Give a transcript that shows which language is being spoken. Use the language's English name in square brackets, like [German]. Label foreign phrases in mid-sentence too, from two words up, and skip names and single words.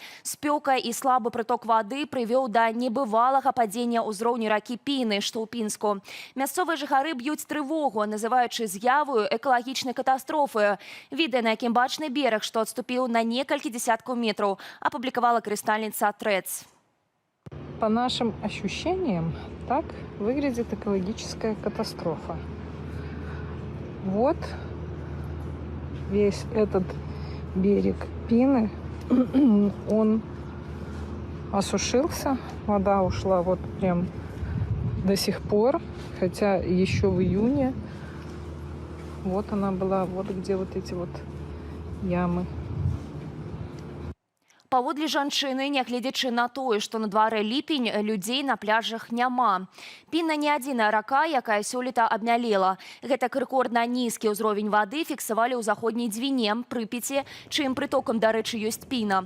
[Belarusian] Спёка і слабы прыток вады прывёў да небывалага падзення ўзроўню ракі Піны, што ў Пінску. Мясцовыя жыхары б'юць трывогу, называючы з'яву экалагічнай катастрофы. Відэа, на якім бачны бераг, што адступіў на некалькі дзесяткаў метраў, апублікавала карыстальніца Трэц. [Russian] По нашим ощущениям, так выглядит экологическая катастрофа. Вот весь этот берег Пины, он осушился, вода ушла вот прям до сих пор, хотя еще в июне вот она была, вот где вот эти вот ямы. [Belarusian] Паводле жанчыны, нягледзячы на тое, што на дварэ ліпень, людзей на пляжах няма. Піна не адзіная рака, якая сёлета абмялела. Гэтак рэкордна нізкі ўзровень вады фіксавалі ў заходняй Двіне, Прыпяці, чым прытокам, дарэчы, ёсць Піна.